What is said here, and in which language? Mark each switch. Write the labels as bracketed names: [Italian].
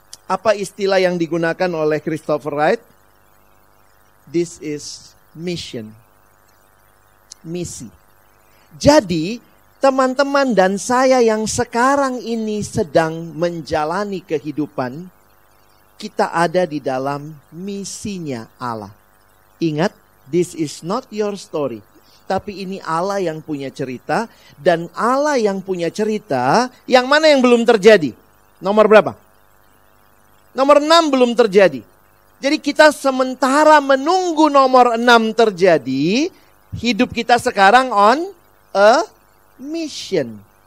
[Indonesian] Apa istilah yang digunakan oleh Christopher Wright? [English] This is mission. [Indonesian] Misi. Jadi teman-teman dan saya yang sekarang ini sedang menjalani kehidupan, kita ada di dalam misinya Allah. Ingat, [English] this is not your story. [Indonesian] Tapi ini Allah yang punya cerita. Dan Allah yang punya cerita, yang mana yang belum terjadi? Nomor berapa? Nomor 6 belum terjadi. Jadi kita sementara menunggu nomor 6 terjadi, hidup kita sekarang [English] on a mission.